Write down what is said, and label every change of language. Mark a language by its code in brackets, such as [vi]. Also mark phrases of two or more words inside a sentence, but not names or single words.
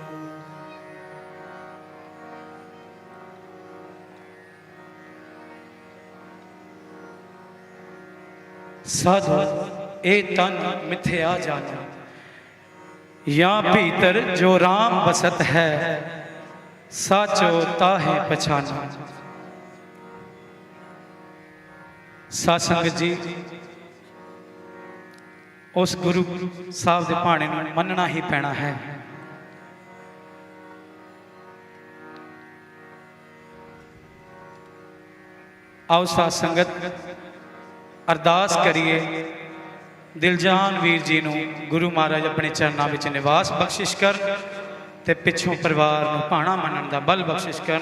[hi] साधु ए तन मिथ्या जानो या भीतर जो राम बसत है साचो ताहे पछानो। [pa] ਸਾਸੰਗ ਜੀ ਉਸ ਗੁਰੂ ਸਾਹਿਬ ਦੇ ਭਾਣੇ ਨੂੰ ਮੰਨਣਾ ਹੀ ਪੈਣਾ ਹੈ। ਆਓ ਸਾਧ ਸੰਗਤ ਅਰਦਾਸ ਕਰੀਏ ਦਿਲਜਾਨ ਵੀਰ ਜੀ ਨੂੰ ਗੁਰੂ ਮਹਾਰਾਜ ਆਪਣੇ ਚਰਨਾਂ ਵਿੱਚ ਨਿਵਾਸ ਬਖ਼ਸ਼ਿਸ਼ ਕਰ ਤੇ ਪਿੱਛੋਂ ਪਰਿਵਾਰ ਨੂੰ ਭਾਣਾ ਮੰਨਣ ਦਾ ਬਲ ਬਖ਼ਸ਼ਿਸ਼ ਕਰਨ।